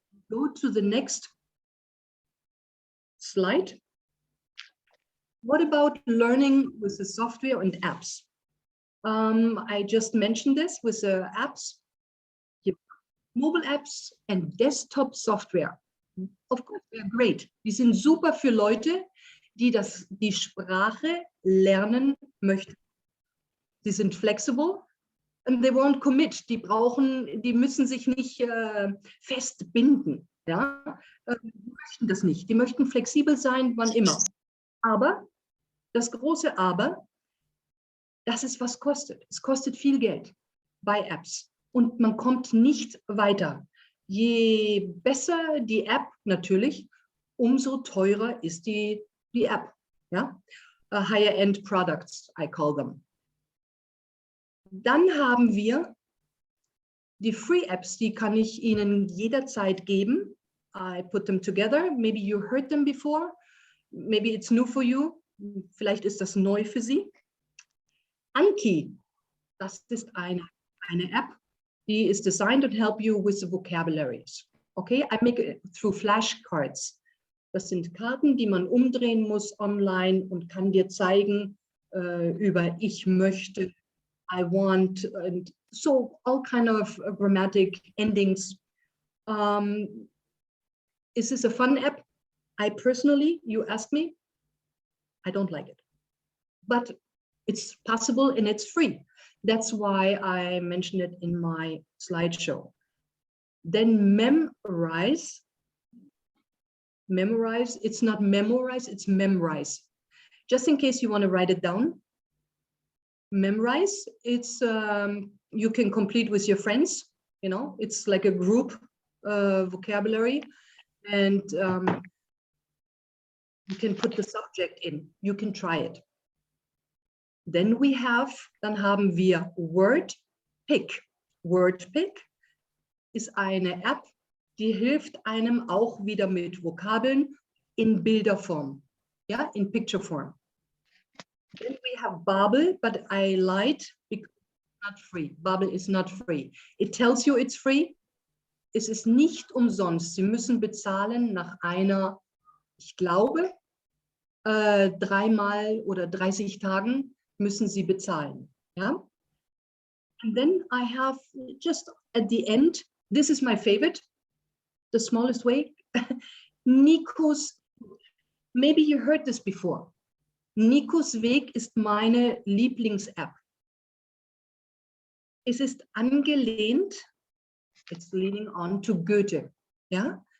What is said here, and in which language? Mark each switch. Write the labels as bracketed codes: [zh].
[en] Go to the next slide. What about learning with the software and apps? I just mentioned this with the apps, mobile apps and desktop software. Of course, they're great. [de] Die sind super für Leute, die die Sprache lernen möchten. Sie sind [en] flexible and they won't commit. [de] Die müssen sich nicht festbinden. Ja? Die möchten das nicht. Die möchten flexibel sein, wann immer. Aber, das große Aber, das ist was kostet. Es kostet viel Geld bei Apps und man kommt nicht weiter. Je besser die App natürlich, umso teurer ist die App. Ja? [en] Higher-end products, I call them. [de] Dann haben wir die Free Apps, die kann ich Ihnen jederzeit geben. [en] I put them together. Maybe you heard them before. Maybe it's new for you. [de] Vielleicht ist das neu für Sie. Anki, das ist eine App. [en] Die is designed to help you with the vocabularies. Okay, I make it through flashcards. [de] Das sind Karten, die man umdrehen muss online und kann dir zeigen über ich möchte, [en] I want, and so all kind of grammatic endings. Is this a fun app? I personally, you ask me, I don't like it. But it's possible and it's free. That's why I mentioned it in my slideshow. Then memorize, it's not memorize, it's memorize. Just in case you want to write it down. Memorize, it's, you can complete with your friends, you know, it's like a group vocabulary, and you can put the subject in, you can try it. [de] Then dann haben wir Wordpic. Wordpic ist eine App, die hilft einem auch wieder mit Vokabeln in Bilderform, ja, [en] in picture form. Then we have Babbel, but I lied because it's not free. Babbel is not free. It tells you it's free. [de] Es ist nicht umsonst. Sie müssen bezahlen nach einer, ich glaube, 3 oder 30 Tagen müssen Sie bezahlen. Ja? [en] And then I have just at the end, this is my favorite, the smallest way, Nikos, maybe you heard this before. [de] Nikos Weg ist meine Lieblings-App. Es ist angelehnt, [en] it's leaning on to [de] Goethe, ja?